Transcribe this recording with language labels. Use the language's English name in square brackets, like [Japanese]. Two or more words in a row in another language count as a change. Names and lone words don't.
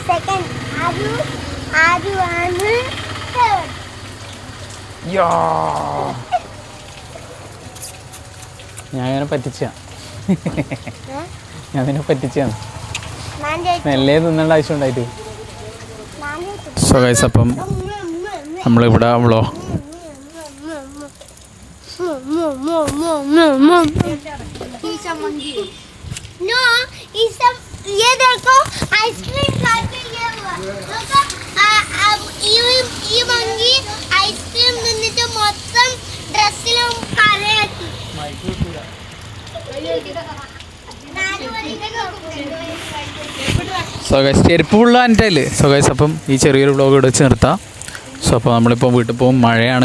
[Malayalam] ഞാൻ ഇങ്ങനെ പറ്റിച്ചാണ്. നെല്ലേ തിന്നേണ്ട ആവശ്യം ഉണ്ടായിട്ട്. [English] so guys, അപ്പം നമ്മളിവിടെ No, it's a [Hindi] ये देखो आइसक्रीम खा के ये हुआ देखो [Malayalam] ഈ മങ്കി ഐസ്ക്രീം നിന്നിട്ട് മൊത്തം ഡ്രസ്സിലും കരയാക്കി [English] so guys [Malayalam] ചെരുപ്പ് ഫുള്ള് അൻ്റല്ലേ. [English] so guys [Malayalam] അപ്പം ഈ ചെറിയൊരു വ്ളോഗ് ഇവിടെ വെച്ച് നിർത്താം. സോ അപ്പോൾ നമ്മളിപ്പോൾ വീട്ടിൽ പോകും, മഴയാണ്.